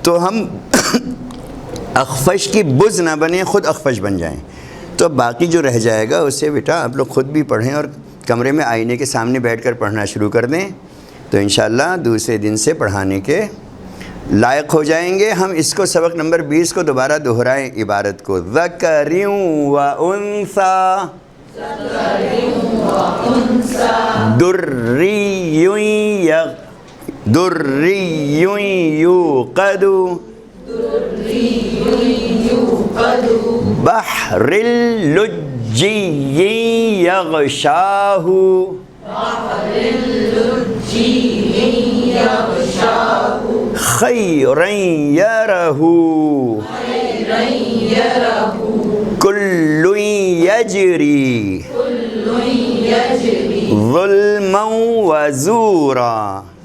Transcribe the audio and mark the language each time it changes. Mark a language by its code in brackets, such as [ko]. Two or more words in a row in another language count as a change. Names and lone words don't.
[ur] تو ہم اخفش کی بز نہ بنیں، خود اخفش بن جائیں. تو باقی جو رہ جائے گا اسے بیٹا آپ لوگ خود بھی پڑھیں اور کمرے میں آئینے کے سامنے بیٹھ کر پڑھنا شروع کر دیں، تو انشاءاللہ دوسرے دن سے پڑھانے کے لائق ہو جائیں گے. ہم اس کو سبق نمبر 20 کو دوبارہ دہرائیں عبارت کو. [ar] ذکر و انثی دری یوقد بحر اللجی یغشاہ خیرا یرہ کل یجری ظلما وزورا.